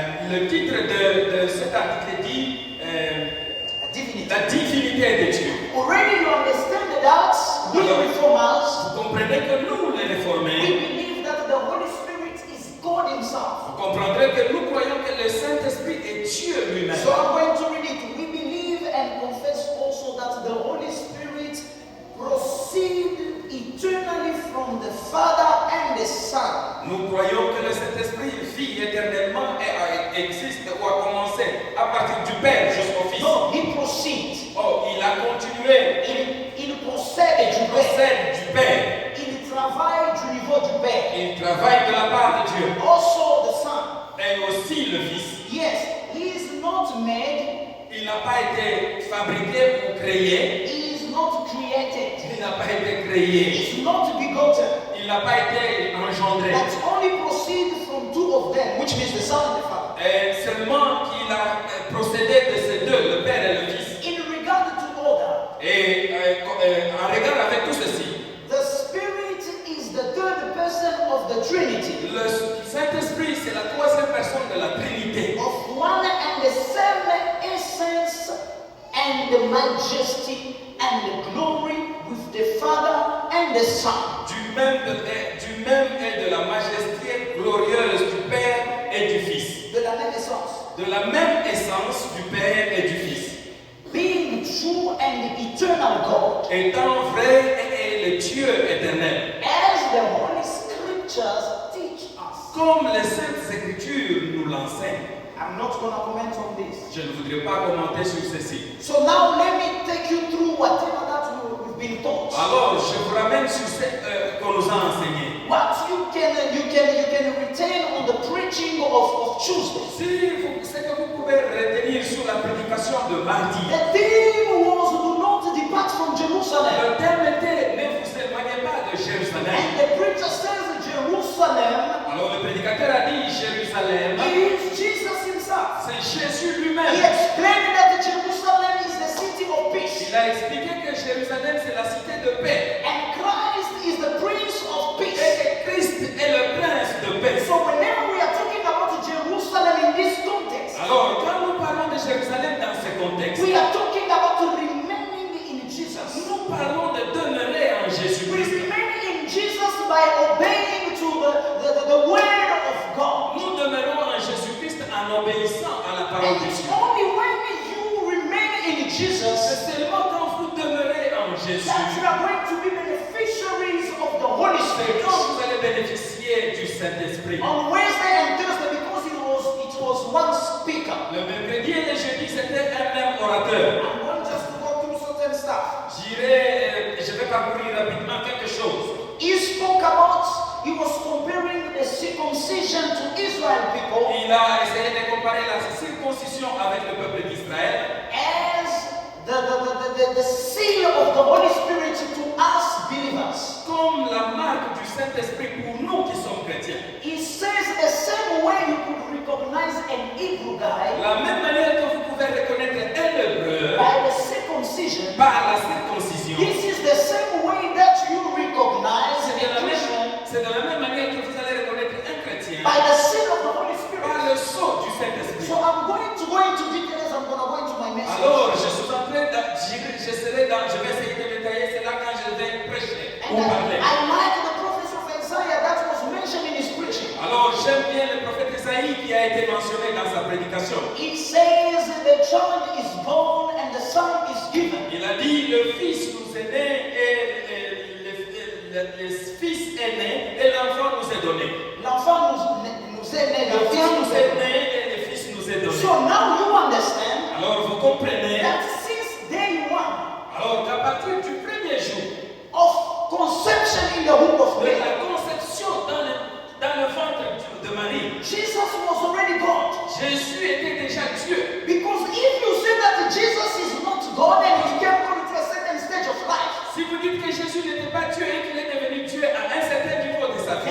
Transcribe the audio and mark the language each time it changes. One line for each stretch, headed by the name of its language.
French: Le titre de cet article dit
English: Divinity.
French: la divinité de Dieu.
English: Already you understand that we reformers,
French: Vous comprenez que nous, les
English: we
French: réformés,
English: believe that the Holy Spirit is God Himself.
French: vous comprendrez que nous croyons que le Saint-Esprit est Dieu lui-même.
English: So I'm going to read it. We believe and confess also that the Holy Spirit proceeds eternally from the Father and the Son.
French: Nous croyons que le Saint-Esprit vit éternellement et existe ou a commencé à partir du Père jusqu'au Fils.
English: No, He proceeds.
French: Oh, il a continué. Il procède Il du Père. procède du Père. Il travaille du niveau du Père. Il travaille de la part de Dieu.
English: Also the Son.
French: Et aussi le Fils.
English: Yes, He is not made.
French: Il n'a pas été fabriqué ou créé.
English: He is not created.
French: Il n'a pas été
English: He
French: créé.
English: is not begotten.
French: Il n'a pas été engendré.
English: But only proceed from two of them, which means the Son and the Father.
French: Et seulement qu'il a procédé de ces deux, le Père et le Fils.
English: In regard to order,
French: Et en regard avec tout ceci,
English: the Spirit is the third person of the Trinity,
French: le Saint-Esprit, c'est la troisième personne de la Trinité,
English: of one and the same essence and the majesty and the glory with the Father and the Son.
French: du même et de la majesté glorieuse du Père et du Fils. De la même essence. De la même essence du Père et du Fils.
English: Being true and eternal God,
French: Étant vrai et le Dieu éternel.
English: as the Holy Scriptures teach us.
French: Comme les Saintes Écritures nous l'enseignent.
English: I'm not going to comment on this.
French: Je ne voudrais pas commenter sur ceci.
English: So now let me take you through whatever that we've been taught.
French: Alors, je vous ramène sur ce qu'on nous a enseigné.
English: What you can retain on the preaching of Tuesday.
French: Ce que vous pouvez retenir sur la prédication de mardi.
English: The theme was do not depart from Jerusalem.
French: Le thème était ne vous éloignez pas de Jérusalem.
English: And the preacher says Jerusalem
French: Alors le prédicateur a dit Jérusalem,
English: is Jesus himself.
French: c'est Jésus
English: He
French: lui-même.
English: explained that Jerusalem is the city of peace.
French: Il a expliqué que Jérusalem c'est la cité de paix.
English: And Christ is the Prince of
French: Et
English: Peace.
French: que Christ est le prince de paix.
English: So whenever we are talking about Jerusalem in this context,
French: Alors quand nous parlons de Jérusalem dans ce contexte,
English: we are talking about remaining in Jesus.
French: nous parlons de demeurer en
English: We
French: Jésus-Christ.
English: remain in Jesus by obeying to the word of God.
French: Nous demeurons en Jésus-Christ en obéissant à la parole
English: And
French: de
English: it's
French: Dieu.
English: only when you remain in Jesus
French: C'est seulement quand vous demeurez en Jésus
English: that you are going to be beneficiaries of the Holy Spirit.
French: quand vous allez bénéficier du Saint-Esprit.
English: On Wednesday and Thursday, because it was one speaker,
French: Le mercredi et le jeudi, c'était un même orateur.
English: I'm going just to go through certain stuff.
French: Je vais parcourir rapidement quelque chose.
English: He was comparing the circumcision to Israel people
French: Il a essayé de comparer la circoncision avec le peuple d'Israël
English: as the seal of the Holy Spirit to us believers.
French: comme la marque du Saint-Esprit pour nous qui sommes chrétiens.
English: He says the same way you could recognize an Hebrew guy
French: La même manière que vous pouvez reconnaître un hébreu
English: by the circumcision,
French: par la circoncision,
English: this is the same way that you recognize a Christian
French: c'est de la même manière que vous allez reconnaître un chrétien
English: by the seal of the Holy Spirit.
French: par le sceau du Saint-Esprit.
English: So I'm going to go into details. I'm going to go into my message.
French: Alors, je suis en train je vais essayer de détailler cela quand je vais prêcher ou
English: And
French: parler.
English: I like the prophecy of Isaiah that was mentioned in his preaching.
French: Alors, j'aime bien le prophète Isaïe qui a été mentionné dans sa prédication.
English: It says the child is born and the son is given.
French: Il a dit, le fils nous est né et le fils est né et l'enfant nous est donné. L'enfant nous est né, Le le fils fils nous nous est est né. né et le fils nous est donné.
English: So now you understand
French: Alors, vous comprenez,
English: that since day one
French: alors qu'à partir du premier jour
English: of conception in the womb of
French: de
English: Mary,
French: la conception dans le ventre de Marie,
English: Jesus was already God.
French: Jésus était déjà Dieu.
English: Because if you say that Jesus is not God and he came God to a certain stage of life,
French: Si vous dites que Jésus n'était pas Dieu et qu'il est devenu Dieu à un certain niveau de sa vie,